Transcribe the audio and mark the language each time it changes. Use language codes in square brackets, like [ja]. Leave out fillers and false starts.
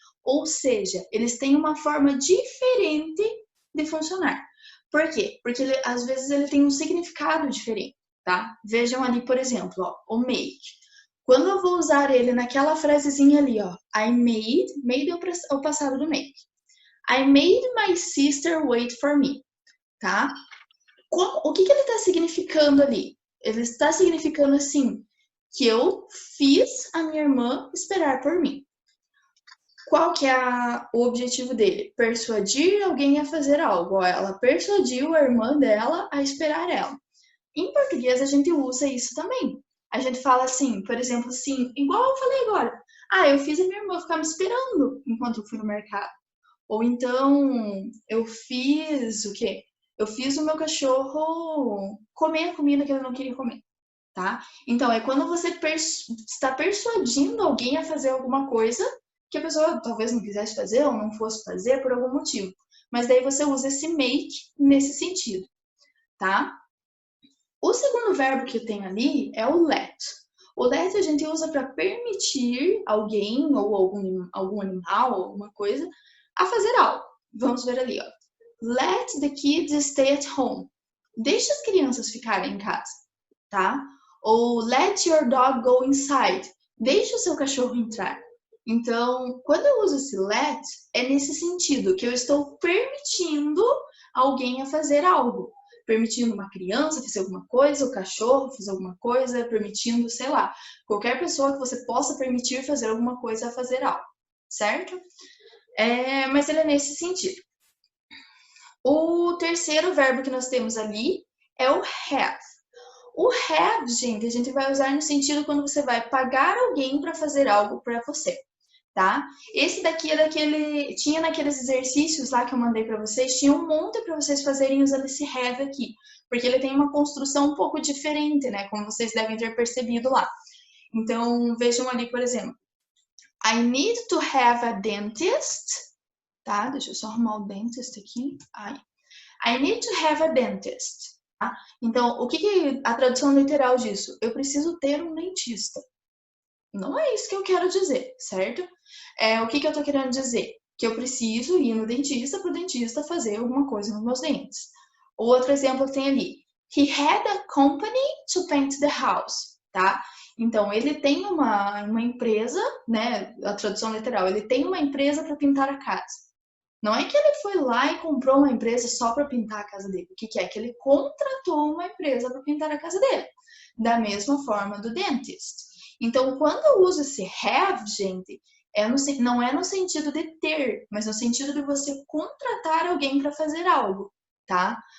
[pt] Ou seja, eles têm uma forma diferente de funcionar. Por quê? Porque às vezes ele tem um significado diferente, tá? Vejam ali, por exemplo, ó, o make. Quando eu vou usar ele naquela frasezinha ali, ó, [en] I made [pt] é o passado do make. [en] I made my sister wait for me, tá? [pt] O que ele está significando ali? Ele está significando assim, que eu fiz a minha irmã esperar por mim. Qual que é o objetivo dele? Persuadir alguém a fazer algo. Ela persuadiu a irmã dela a esperar ela. Em português, a gente usa isso também. A gente fala assim, por exemplo, assim, igual eu falei agora. Eu fiz a minha irmã ficar me esperando enquanto eu fui no mercado. Ou então, eu fiz o quê? Eu fiz o meu cachorro comer a comida que ele não queria comer, tá? Então, é quando você está persuadindo alguém a fazer alguma coisa que a pessoa talvez não quisesse fazer ou não fosse fazer por algum motivo. Mas daí você usa esse make nesse sentido, tá? O segundo verbo que eu tenho ali é o let. O let a gente usa para permitir alguém ou algum animal ou alguma coisa a fazer algo. Vamos ver ali, ó. [en] Let the kids stay at home. [pt] Deixa as crianças ficarem em casa, tá? [en] Ou let your dog go inside. [pt] Deixa o seu cachorro entrar. Então, quando eu uso esse let, é nesse sentido, que eu estou permitindo alguém a fazer algo. Permitindo uma criança fazer alguma coisa, o cachorro fazer alguma coisa, permitindo, sei lá, qualquer pessoa que você possa permitir fazer alguma coisa a fazer algo, certo? Mas ele é nesse sentido. O terceiro verbo que nós temos ali é o have. O have, gente, a gente vai usar no sentido quando você vai pagar alguém para fazer algo para você. tá? Esse daqui é daquele... Tinha naqueles exercícios lá que eu mandei para vocês, tinha um monte para vocês fazerem usando esse have aqui, porque ele tem uma construção um pouco diferente, né? Como vocês devem ter percebido lá. Então, vejam ali, por exemplo. [en] I need to have a dentist, tá? [pt] Deixa eu só arrumar o dentist aqui. [en] I need to have a dentist, tá? [pt] Então, o que a tradução literal disso? Eu preciso ter um dentista. Não é isso que eu quero dizer, certo? O que eu tô querendo dizer? Que eu preciso ir no dentista para o dentista fazer alguma coisa nos meus dentes. O outro exemplo que tem ali. [en] He had a company to paint the house, tá? [pt] Então, ele tem uma empresa, né? A tradução literal, ele tem uma empresa para pintar a casa. Não é que ele foi lá e comprou uma empresa só para pintar a casa dele. O que é? Que ele contratou uma empresa para pintar a casa dele. Da mesma forma do dentist. Então, quando eu uso esse have, gente, não é no sentido de ter, mas no sentido de você contratar alguém para fazer algo, tá?